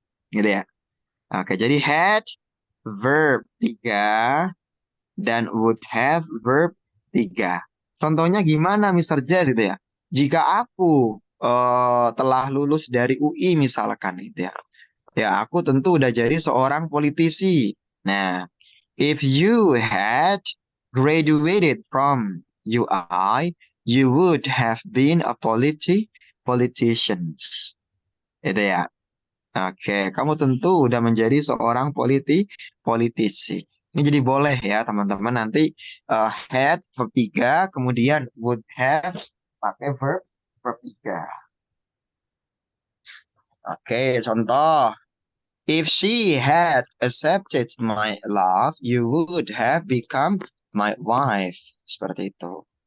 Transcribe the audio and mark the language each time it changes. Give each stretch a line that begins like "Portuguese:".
Indonesian: Gitu ya. Oke, jadi had, verb 3, dan would have verb 3. Contohnya gimana Mr. Jazz gitu ya. Jika aku telah lulus dari UI misalkan gitu ya. Ya, aku tentu udah jadi seorang politisi.
English: Nah, if you had graduated from UI, you would have been a politician.
Indonesian: Itu ya. Oke, kamu tentu udah menjadi seorang politisi. Ini jadi boleh ya teman-teman nanti had verb 3, kemudian would have pakai verb 3.
English: Oke, contoh. If she had accepted my love, you would have become my wife.
Indonesian: Seperti itu.